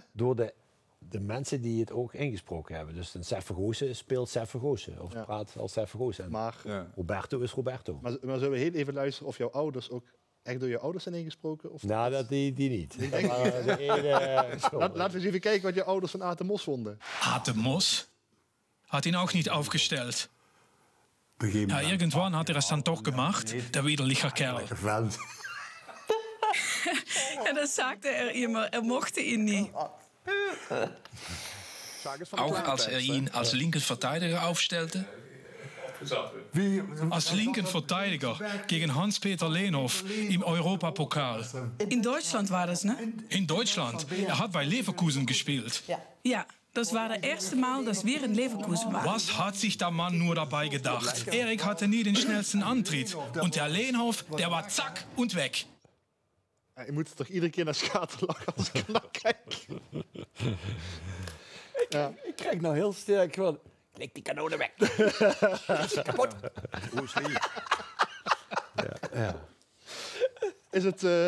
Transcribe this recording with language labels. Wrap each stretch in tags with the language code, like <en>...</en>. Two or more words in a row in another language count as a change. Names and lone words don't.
<nl>Door de mensen die het ook ingesproken hebben. Dus een Sef Vergozen speelt Sef Vergozen. Of praat als Sef Vergozen. Maar Roberto is Roberto. Maar zullen we heel even luisteren of jouw ouders ook echt door je ouders zijn ingesproken? Of Nou, die niet. Laten we eens even kijken wat je ouders van Aad de Mos vonden.</nl> <de>Aad de Mos hat ihn auch nicht aufgestellt. Ja, irgendwann hat er es dann doch gemacht, der widerliche Kerl. Ja, das sagte er immer. Er mochte ihn nie. Auch als er ihn als linken Verteidiger aufstellte. Als linken Verteidiger gegen Hans-Peter Lehnhoff im Europapokal. In Deutschland war das, ne? In Deutschland. Er hat bei Leverkusen gespielt. Ja, das war das erste Mal, dass wir in Leverkusen waren. Was hat sich der Mann nur dabei gedacht? Erik hatte nie den schnellsten Antritt. Und der Lehnhoff, der war zack und weg.</de> <nl>Ja, je moet toch iedere keer naar schaterlachen als ik naar kijk. Ik krijg nou heel sterk van... Klik die kanonen weg. Kapot. Is het...</nl>